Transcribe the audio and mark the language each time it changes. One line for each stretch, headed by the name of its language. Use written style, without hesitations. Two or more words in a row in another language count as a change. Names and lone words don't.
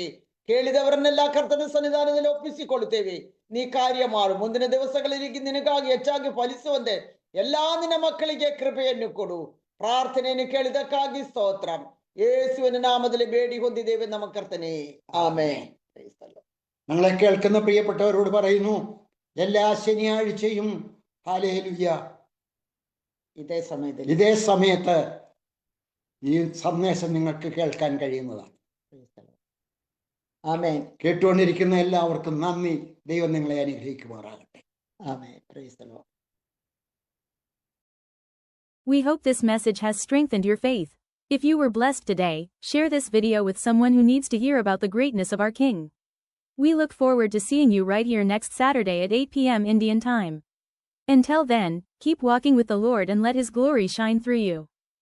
Kannada: ಕೇಳಿದವರನ್ನೆಲ್ಲ ಕರ್ತನ ಸನ್ನಿಧಾನದಲ್ಲಿ ಒಪ್ಪಿಸಿಕೊಳ್ಳುತ್ತೇವೆ. ನೀ ಕಾರ್ಯ ಮಾಡು. ಮುಂದಿನ ದಿವಸಗಳಲ್ಲಿ ನಿನಗಾಗಿ ಹೆಚ್ಚಾಗಿ ಫಲಿಸುವಂತೆ ಎಲ್ಲಾ ನಿನ್ನ ಮಕ್ಕಳಿಗೆ ಕೃಪೆಯನ್ನು ಕೊಡು. ಪ್ರಾರ್ಥನೆಯನ್ನು ಕೇಳಿದಕ್ಕಾಗಿ ಸ್ತೋತ್ರ. ಯೇಸುವಿನ ನಾಮದಲ್ಲಿ ಬೇಡಿ ಹೊಂದಿದ್ದೇವೆ ನಮ್ಮ ಕರ್ತನೇ. ಆಮೆನ್.
Malayalam: ഞങ്ങളെ കേൾക്കുന്ന പ്രിയപ്പെട്ടവരോട് പറയുന്നു, എല്ലാ ശനിയാഴ്ചയും ഹല്ലേലൂയ ഇതേ സമയത്ത് ഈ സന്ദേശം നിങ്ങൾക്ക് കേൾക്കാൻ കഴിയുന്നതാണ്. ആമേൻ. കേട്ടുകൊണ്ടിരിക്കുന്ന എല്ലാവർക്കും നന്ദി. ദൈവം നിങ്ങളെ അനുഗ്രഹിക്കുമാറാകട്ടെ.
English: ആമേൻ. Praise the Lord. We hope this message has strengthened your faith. If you were blessed today, share this video with someone who needs to hear about the greatness of our King. We look forward to seeing you right here next Saturday at 8 p.m. Indian time. Until then, keep walking with the Lord and let His glory shine through you.